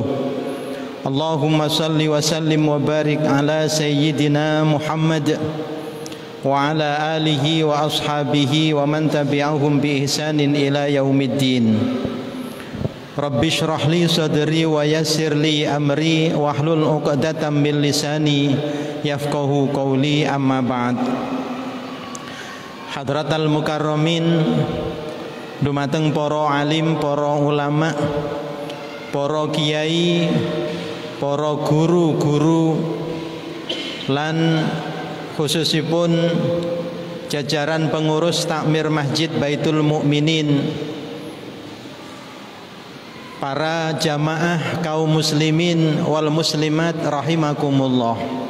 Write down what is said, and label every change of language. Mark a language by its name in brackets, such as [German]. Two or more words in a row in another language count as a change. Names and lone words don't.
[Arabic] اللهم صل وسلم وبارك على سيدنا محمد وعلى آله وأصحابه ومن تبعهم بإحسان إلى يوم الدين. رب اشرح لي صدري ويسر لي أمري واحلل عقدة من لساني يفقهوا قولي أما بعد. حضرة المكرمين, [Javanese] dumateng para alim, para ulama, para kiai, para guru-guru lan khususipun jajaran pengurus takmir Masjid Baitul Mukminin, para jamaah kaum [Arabic] المسلمين والمسلمات رحمكم الله.